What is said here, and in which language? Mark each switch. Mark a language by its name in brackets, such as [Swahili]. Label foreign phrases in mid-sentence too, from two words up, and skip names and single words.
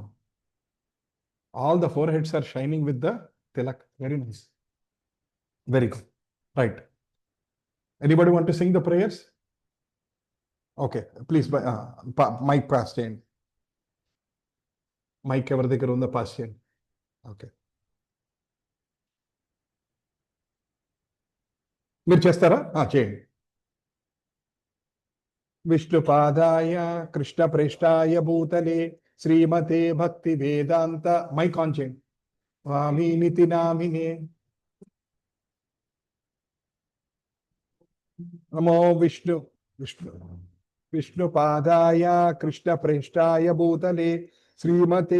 [English] All the foreheads are shining with the tilak. Very nice. Very good. Right. Anybody want to sing the prayers? Okay. Please, mic pass change. [Telugu] Mic ఎవరి దగ్గర ఉందో పాస్ చేయండి. ఓకే. మీరు చేస్తారా? చేయండి. [Sanskrit] विष्णुपादाय कृष्णप्रेष्ठाय भूतले श्रीमते भक्ति वेदांत [English] mic on [Sanskrit] చేయండి स्वामीनिति नामिने नमो विष्णुपादाय कृष्णप्रेष्ठाय भूतले श्रीमते